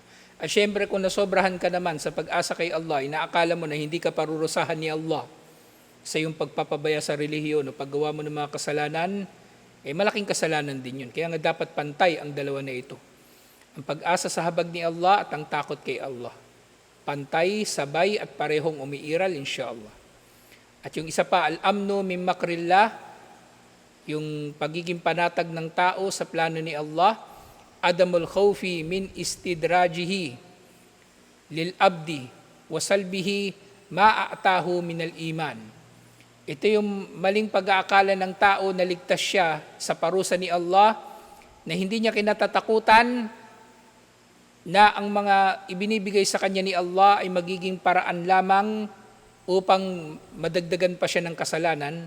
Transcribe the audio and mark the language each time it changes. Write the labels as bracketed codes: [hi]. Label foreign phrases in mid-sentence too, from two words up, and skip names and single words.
[tl] At syempre kung nasobrahan ka naman sa pag-asa kay Allah, inaakala mo na hindi ka parurusahan ni Allah sa iyong pagpapabaya sa relihiyon o paggawa mo ng mga kasalanan, malaking kasalanan din yun. Kaya nga dapat pantay ang dalawa na ito. Ang pag-asa sa habag ni Allah at ang takot kay Allah. Pantay, sabay at parehong umiiral, insyaAllah. At yung isa pa, [ar] الأمن من مكر الله, [tl] yung pagiging panatag ng tao sa plano ni Allah, [ar] عدم الخوف من استدراجه للعبد وسلبه ما أعطاه من الإيمان. [tl] Ito yung maling pag-aakala ng tao na ligtas siya sa parusa ni Allah, na hindi niya kinatatakutan na ang mga ibinibigay sa kanya ni Allah ay magiging paraan lamang upang madagdagan pa siya ng kasalanan.